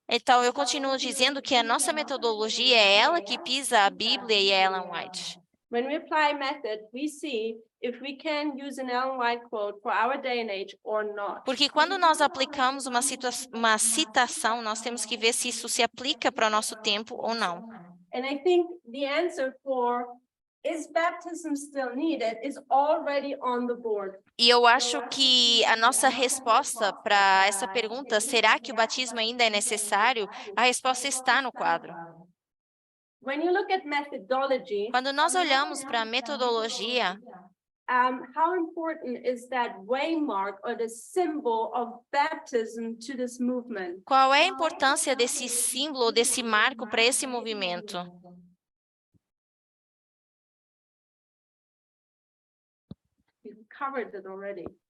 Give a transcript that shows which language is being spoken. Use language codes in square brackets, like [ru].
[pt] Então, eu continuo dizendo que a nossa metodologia é ela que pisa a Bíblia e a Ellen White. [en] When we apply method, we see if we can use an Ellen White quote for our day and age or not. [pt] Porque quando nós aplicamos uma citação, nós temos que ver se isso se aplica para o nosso tempo ou não. [en] And I think the answer for is baptism still needed is already on the board. [pt] E eu acho que a nossa resposta para essa pergunta, será que o batismo ainda é necessário? A resposta está no quadro. [en] When you look at methodology, [pt] Quando nós olhamos para a metodologia, [en] how important is that waymark or the symbol of baptism to this movement? [pt] Qual é a importância desse símbolo, desse marco para esse movimento? [en] You covered it already.